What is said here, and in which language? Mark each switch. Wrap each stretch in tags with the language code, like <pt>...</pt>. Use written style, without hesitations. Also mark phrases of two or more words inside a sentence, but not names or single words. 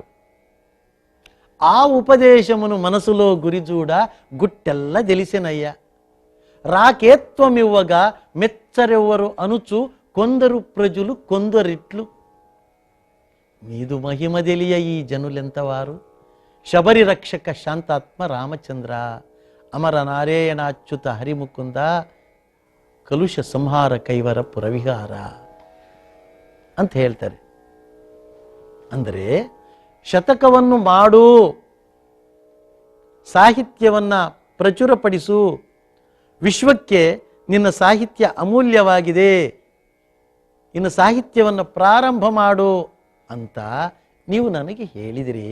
<te>ఆ ఉపదేశమును మనసులో గురిజూడ గుట్టెల్ల తెలిసినయ్యా, రాకేత్వమివ్వగా మెచ్చరెవ్వరు అనుచు కొందరు ప్రజలు కొందరిట్లు, మీదు మహిమ తెలియ ఈ జనులెంతవారు, శబరి రక్షక శాంతాత్మ రామచంద్ర, అమర నారాయణాచ్యుత హరిముకుంద, కలుష సంహార కైవర పురవిహార</te> <kn>ಅಂತ ಹೇಳ್ತಾರೆ. ಅಂದರೆ ಶತಕವನ್ನು ಮಾಡು, ಸಾಹಿತ್ಯವನ್ನ ಪ್ರಚುರಪಡಿಸು, ವಿಶ್ವಕ್ಕೆ ನಿನ್ನ ಸಾಹಿತ್ಯ ಅಮೂಲ್ಯವಾಗಿದೆ, ಇನ್ನು ಸಾಹಿತ್ಯವನ್ನು ಪ್ರಾರಂಭ ಮಾಡು ಅಂತ ನೀವು ನನಗೆ ಹೇಳಿದಿರಿ.</kn>